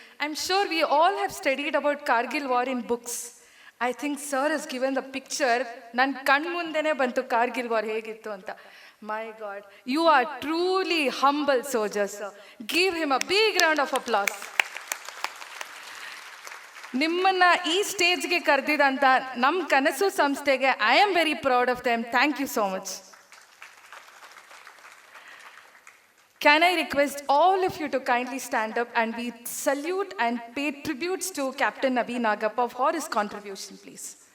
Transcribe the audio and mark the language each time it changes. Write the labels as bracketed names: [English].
[English] I'm sure we all have studied about Kargil war in books. I think Sir has given the picture. [Kannada] Nan kan mundene bantu Kargil war hegittu anta. [English] My God, you are truly humble soldiers, sir. Give him a big round of applause. [Kannada] ನಿಮ್ಮನ್ನ ಈ ಸ್ಟೇಜ್ಗೆ ಕರೆದಿದಂತ ನಮ್ಮ ಕನಸು ಸಂಸ್ಥೆಗೆ [English] I am very proud of them. Thank you so much. Can I request all of you to kindly stand up and we salute and pay tributes to Captain Naveen Nagappa for his contribution, please.